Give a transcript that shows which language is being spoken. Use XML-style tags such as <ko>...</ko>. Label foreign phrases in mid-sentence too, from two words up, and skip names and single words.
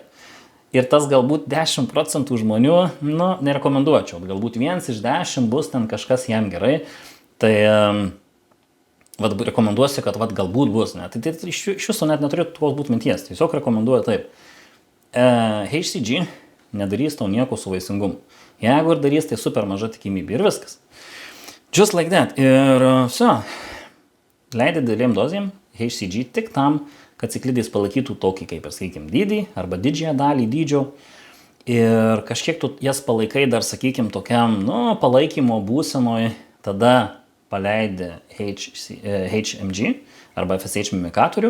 <lt>Ir tas galbūt 10 procentų žmonių, nerekomenduočiau, galbūt 1 iš 10 bus ten kažkas jam gerai, tai rekomenduosiu, kad galbūt bus, ne? Tai iš viso net neturėtų tokios būti minties, tiesiog rekomenduoju taip. HCG nedarys tau nieko su vaisingumu. Jeigu ir darys, tai super maža tikimybė ir viskas.</lt> <en>Just like that.</en> <lt>Ir leidai didelėm dozėm HCG tik tam, kad ciklidės palaikytų tokį, kaip ir sakykime, dydį arba didžiąją dalį dydžio. Ir kažkiek tu jas palaikai dar, sakykime, tokiam, palaikymo būsenoj, tada paleidi HMG arba FSH mimikatorių.</lt>